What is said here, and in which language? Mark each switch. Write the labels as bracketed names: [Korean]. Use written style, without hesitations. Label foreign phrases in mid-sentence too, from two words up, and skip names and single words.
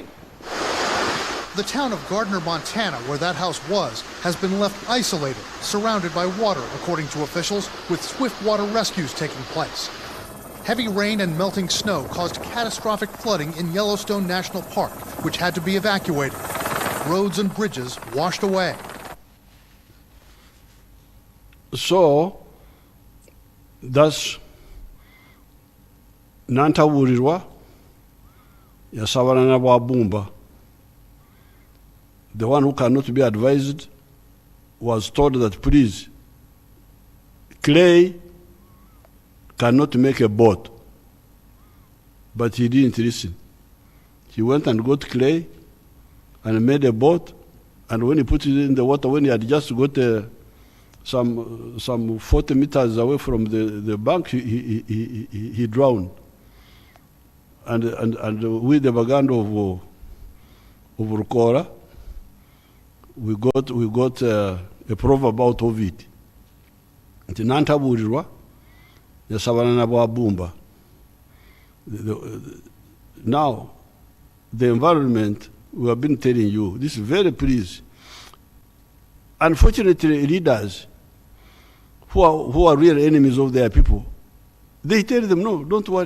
[English] The town of Gardner, Montana, where that house was, has been left isolated, surrounded by water, according to officials, with swift water rescues taking place. Heavy rain and melting snow caused catastrophic flooding in Yellowstone National Park, which had to be evacuated. Roads and bridges washed away. So, that's [Nyankole] nantaburirwa yasabana n'ababumba. [English] The one who cannot be advised was told that, please, clay cannot make a boat. But he didn't listen. He went and got clay and made a boat, and when he put it in the water, when he had just got some 40 meters away from the bank, he drowned. And with the background of Rukora, we got a proverb out of it. [Nyankole] Nti nantaburirwa yasabana n'ababumba. [English] Now, the environment, we have been telling you, this is very pleased. Unfortunately, leaders who are real enemies of their people, they tell them, no, don't worry.